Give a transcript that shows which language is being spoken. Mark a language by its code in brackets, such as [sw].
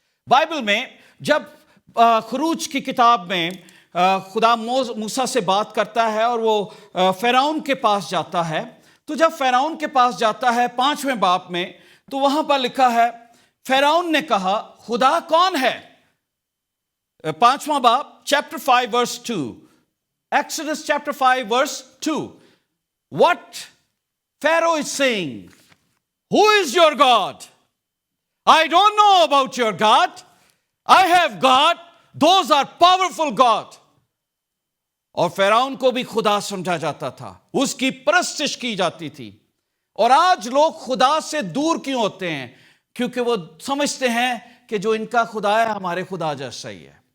[ur] Bible میں جب خروج کی کتاب میں خدا موسیٰ سے بات کرتا ہے اور وہ فرعون کے پاس جاتا ہے، تو جب فرعون کے پاس جاتا ہے 5ویں باب میں، تو وہاں پر لکھا ہے فرعون نے کہا خدا کون ہے؟ 5واں باب chapter 5 verse 2، [en] Exodus chapter 5 verse 2. What Pharaoh is saying, who is your God? I don't know about your God. I have God. Those are powerful God. [ur] اور فرعون کو بھی خدا سمجھا جاتا تھا، اس کی پرستش کی جاتی تھی. اور آج لوگ خدا سے دور کیوں ہوتے ہیں؟ کیونکہ وہ سمجھتے ہیں کہ جو ان کا خدا ہے ہمارے خدا جیسا ہی ہے.